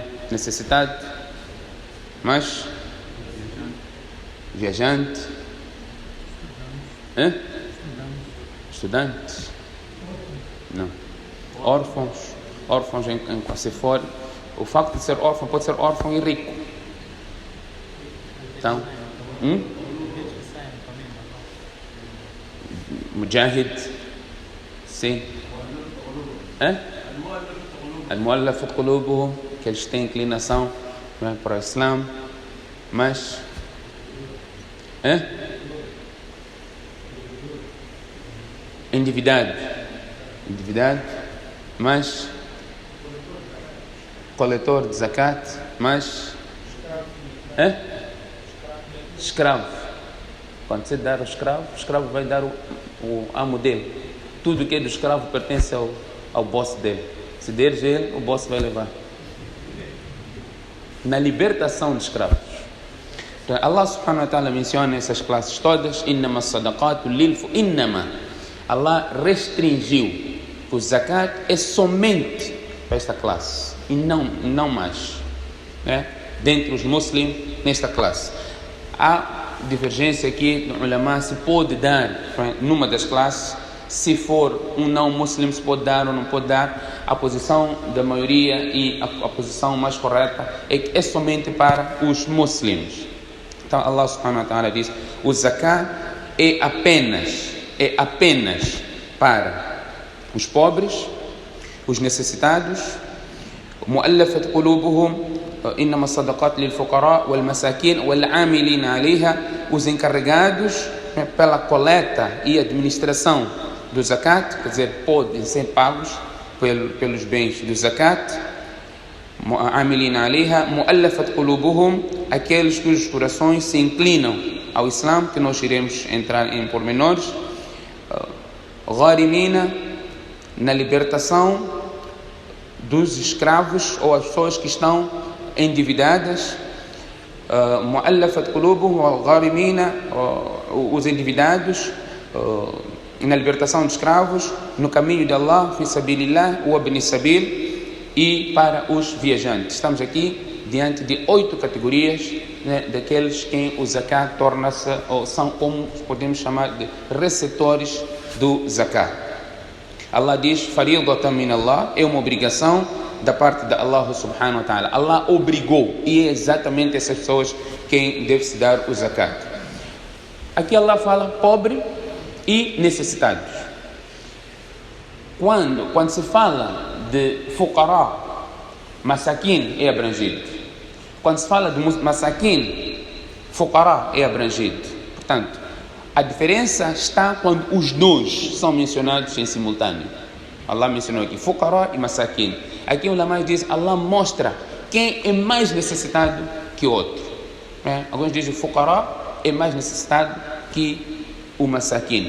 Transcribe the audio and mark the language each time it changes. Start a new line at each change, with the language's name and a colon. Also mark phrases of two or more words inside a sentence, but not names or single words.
Portuguese: Necessitado, mas viajante, estudantes, não, órfãos, se for, o facto de ser órfão pode ser órfão e rico. Então, mujahid, sim,
Arabic: المؤلفة قلوبهم,
Portuguese: que eles têm inclinação, não é, para o Islã, mas endividado, mas coletor de zakat, mas escravo. Quando você dar o escravo vai dar o amo dele. Tudo que é do escravo pertence ao boss dele. Se deres ele, o boss vai levar. Na libertação de escravos. Então,
Arabic: الله سبحانه وتعالى
Portuguese: menciona essas classes todas.
Arabic: إنما الصدقات للف.
Portuguese: Allah restringiu. O zakat é somente para esta classe. E não mais. Né? Dentre os muçulmanos, nesta classe. Há divergência aqui no ulama se pode dar numa das classes. Se for um não muçulmano, se pode dar ou não pode dar. A posição da maioria e a posição mais correta é que é somente para os muçulmanos. Então
Arabic: الله سبحانه وتعالى
Portuguese: diz: o zakat é apenas para os pobres, os necessitados,
Arabic: المؤلفة قلوبهم إنما صدقات للفقراء والمساكين والعاملين عليها,
Portuguese: os encarregados pela coleta e administração do zakat, quer dizer, podem ser pagos pelos bens do zakat.
Arabic: عاملين عليها المؤلفة قلوبهم,
Portuguese: aqueles cujos corações se inclinam ao Islã, que nós iremos entrar em pormenores. Gharimina, na libertação dos escravos ou as pessoas que estão endividadas.
Arabic: المؤلفة قلوبهم غارمين,
Portuguese: os endividados, na libertação de escravos, no caminho de Allah,
Arabic: في سبيل الله وابن سبيل,
Portuguese: e para os viajantes. Estamos aqui diante de 8 categorias, né, daqueles quem o zakat torna-se, ou são como podemos chamar de receptores do zakat. Allah diz:
Arabic: فريضة من الله,
Portuguese: é uma obrigação da parte de
Arabic: الله سبحانه وتعالى.
Portuguese: Allah obrigou, e é exatamente essas pessoas quem deve-se dar o zakat. Aqui Allah fala pobre e necessitados. Quando se fala de fuqara, masakin é abrangido. Quando se fala de masakin, fuqara é abrangido. Portanto, a diferença está quando os dois são mencionados em simultâneo. Allah mencionou aqui fuqara e masakin. Aqui o ulama diz, Allah mostra quem é mais necessitado que o outro. Alguns dizem que o fuqara é mais necessitado que o masakin.